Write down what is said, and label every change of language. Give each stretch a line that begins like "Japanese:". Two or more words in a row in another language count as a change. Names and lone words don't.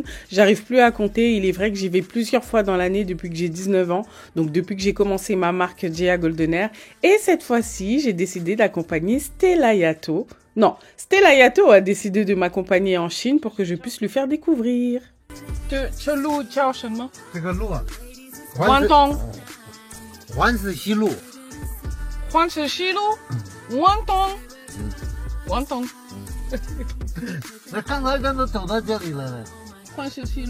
French: J'arrive plus à compter. Il est vrai que j'y vais plusieurs fois dans l'année depuis que j'ai 19 ans. Donc depuis que j'ai commencé ma marque Gia Goldener. Et cette fois-ci, j'ai décidé d'accompagner Stella Yato. Non, Stella Yato a décidé de m'accompagner en Chine pour que je puisse lui faire découvrir.
Chinese: 这路叫什么？这个路啊，关东。环子西路，环子西路，关东，关东。那刚才咱都走到这里了呢。环子西路。